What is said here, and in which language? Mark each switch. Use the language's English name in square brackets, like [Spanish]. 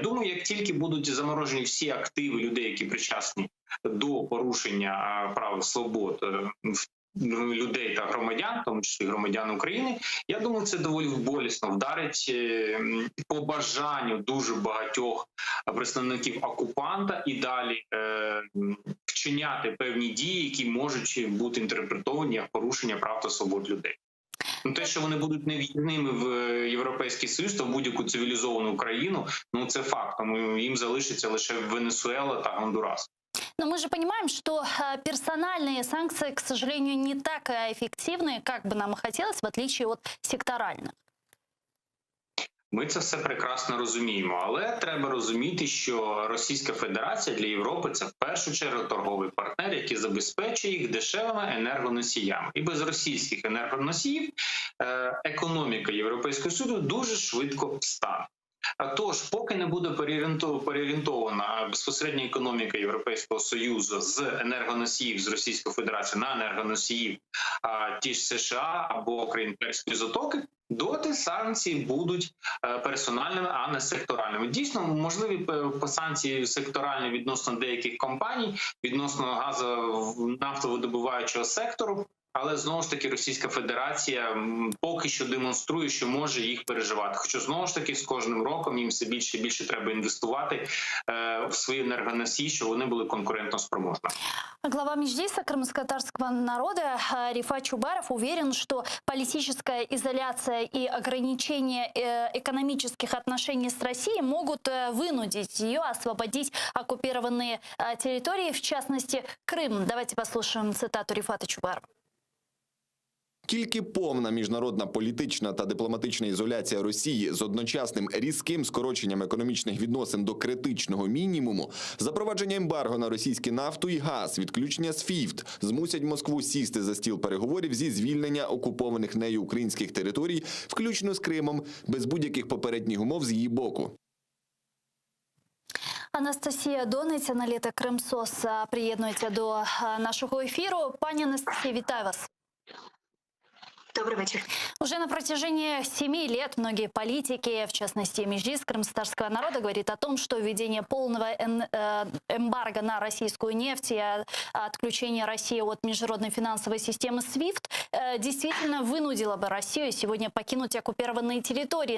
[Ukrainian] Я думаю, як тільки будуть заморожені всі активи людей, які причасні до порушення прав і свобод людей та громадян, в тому числі громадян України, я думаю, це доволі болісно вдарить по бажанню дуже багатьох представників окупанта і далі вчиняти певні дії, які можуть бути інтерпретовані як порушення прав та свобод людей. Те, що вони будуть невідними в Європейський Союз та в будь-яку цивілізовану країну, це факт. Тому їм залишиться лише Венесуела та Гондурас. [Russian] Но мы же понимаем, что персональные санкции, к сожалению, не так эффективны, как бы нам и хотелось, в отличие от секторальных. [Ukrainian] Ми це все прекрасно розуміємо, але треба розуміти, що Російська Федерація для Європи – це в першу чергу торговий партнер, який забезпечує їх дешевими енергоносіями. І без російських енергоносіїв економіка Європейського Союзу дуже швидко встане. Тож, поки не буде переорієнтована безпосередньо економіка Європейського Союзу з енергоносіїв з Російської Федерації на енергоносіїв ті ж США або країн Перської затоки, доти санкції будуть персональними, а не секторальними. Дійсно, можливі санкції секторальні відносно деяких компаній, відносно нафтовидобуваючого сектору, але знову ж таки Російська Федерація поки що демонструє, що може їх переживати. Хоча знову ж таки з кожним роком їм все більше і більше треба інвестувати в свої енергоносії, щоб вони були конкурентно спроможні. [Russian] Глава Меджлиса крымско-татарского народа Рифат Чубаров уверен, что политическая изоляция и ограничение экономических отношений с Россией могут вынудить ее освободить оккупированные территории, в частности Крым. Давайте послушаем цитату Рифата Чубарова. [Ukrainian] Тільки повна міжнародна політична та дипломатична ізоляція Росії з одночасним різким скороченням економічних відносин до критичного мінімуму, запровадження ембарго на російську нафту і газ, відключення SWIFT змусять Москву сісти за стіл переговорів зі звільнення окупованих нею українських територій, включно з Кримом, без будь-яких попередніх умов з її боку. Анастасія Донець, аналітик Кримсос, приєднується до нашого ефіру. Пані Анастасія, вітаю вас. [Russian] Добрый вечер. Уже на протяжении 7 лет многие политики, в частности Меджлис крымстарского народа, говорит о том, что введение полного эмбарго на российскую нефть и отключение России от международной финансовой системы SWIFT действительно вынудило бы Россию сегодня покинуть оккупированные территории.